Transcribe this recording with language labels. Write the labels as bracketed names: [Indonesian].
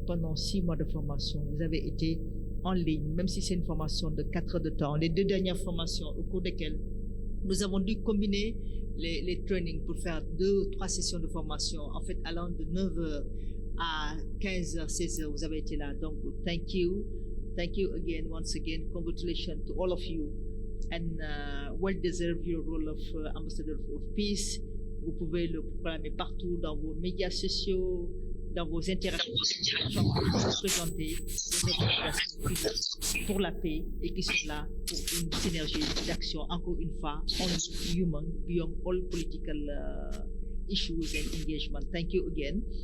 [French] Pendant 6 mois de formation, vous avez été en ligne, même si c'est une formation de 4 heures de temps. Les 2 dernières formations au cours desquelles nous avons dû combiner les trainings pour faire 2 ou 3 sessions de formation, en fait allant de 9h à 15h, 16h, vous avez été là. Donc, [English] thank you again, once again. Congratulations to all of you. And well deserve your role of Ambassador of Peace. [French] Vous pouvez le proclamer partout dans vos médias sociaux, dans vos interactions, présenter vos organisations pour la paix et qui sont là pour une synergie d'action, encore une fois, [English] only human, beyond all political issues and engagement. Thank you again.